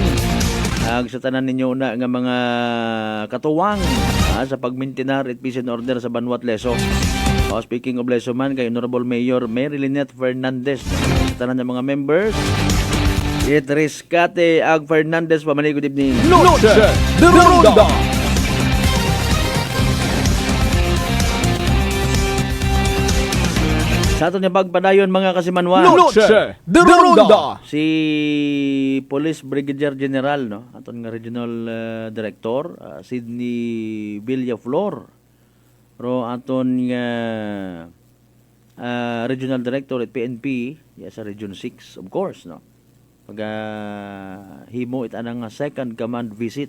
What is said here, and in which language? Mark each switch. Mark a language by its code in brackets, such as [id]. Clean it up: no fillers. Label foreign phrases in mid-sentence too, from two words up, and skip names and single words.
[akl] Sa tanan ninyo na nga mga katuwang sa pagmintinar at [en] peace and order [akl] sa Banwat Leso. [en] Speaking of [akl] Leso man, kay Honorable Mayor Mary Lynette Fernandez, sa tanan ng mga members, Rescate Ag Fernandez, pamani, [en] good evening. [es] Noche de Ronda. [akl] Sa aton yung pagpadayon mga kasimanwa, [es] Noche de Ronda. [akl] si Police Brigadier General, aton nga Regional Director, Sidney Villaflor, ro aton nga Regional Director at PNP sa Region 6, [en] of course, [akl] pag himo itanang [en] second command visit.